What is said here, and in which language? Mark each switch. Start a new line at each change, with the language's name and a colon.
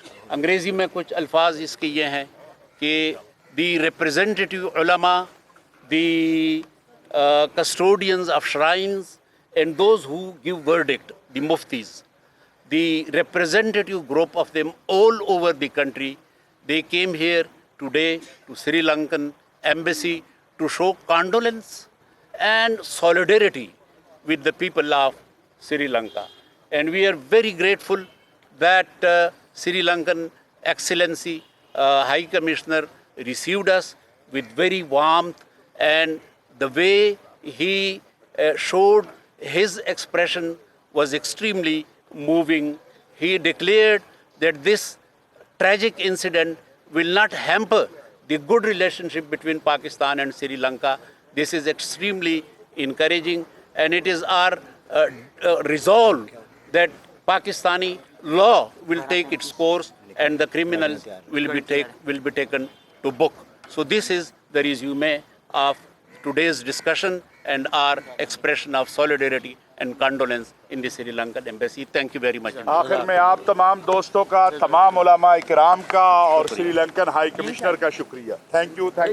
Urdu: انگریزی میں کچھ الفاظ اس کے یہ ہیں کہ
English: The representative علماء، the custodians of shrines, and those who give verdict, the muftis, the representative group of them all over the country, they came here today to Sri Lankan embassy to show condolence and solidarity with the people of Sri Lanka. And we are very grateful that Sri Lankan Excellency High Commissioner received us with very warmth, and the way he showed his expression was extremely moving. He declared that this tragic incident will not hamper the good relationship between Pakistan and Sri Lanka. This is extremely encouraging, and it is our resolve that Pakistani law will take its course and the criminals will be taken to book. So this is the resume of today's discussion and our expression of solidarity and condolence in the Sri Lankan embassy. Thank you very much.
Urdu: آخر میں آپ تمام دوستوں کا، تمام علماء کرام کا اور سری لنکن ہائی کمشنر کا شکریہ.
English: Thank you.